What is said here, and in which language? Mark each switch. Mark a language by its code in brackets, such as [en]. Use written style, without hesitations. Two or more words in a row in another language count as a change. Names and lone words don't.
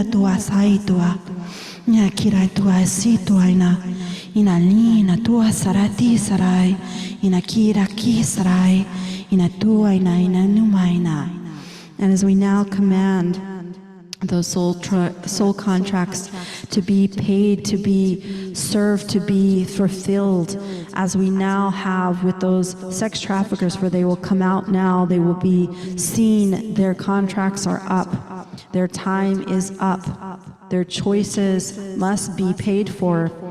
[en] tua sai tua, ina kira tua si tuaina, ina nina tua sarati sarai, ina kira ki sarai, ina tuaina ina numaina. And as we now command those soul contracts to be paid, to be served, to be fulfilled, as we now have with those sex traffickers, for they will come out now, they will be seen, their contracts are up, their time is up, their choices must be paid for.